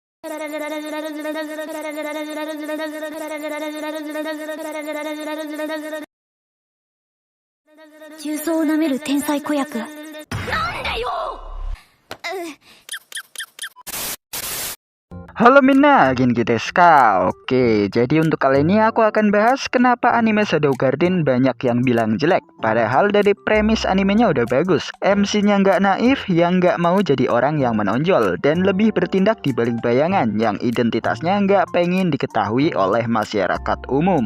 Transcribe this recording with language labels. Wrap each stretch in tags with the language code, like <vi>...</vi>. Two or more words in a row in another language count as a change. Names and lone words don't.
<ja>重曹を舐める天才子役。 Halo みんな、元気ですか?</ja> <id>Oke, jadi untuk kali ini aku akan bahas kenapa anime Shadow Garden banyak yang bilang jelek. Padahal dari premis animenya udah bagus. MC-nya nggak naif, yang nggak mau jadi orang yang menonjol, dan lebih bertindak di balik bayangan yang identitasnya nggak pengen diketahui oleh masyarakat umum.</id>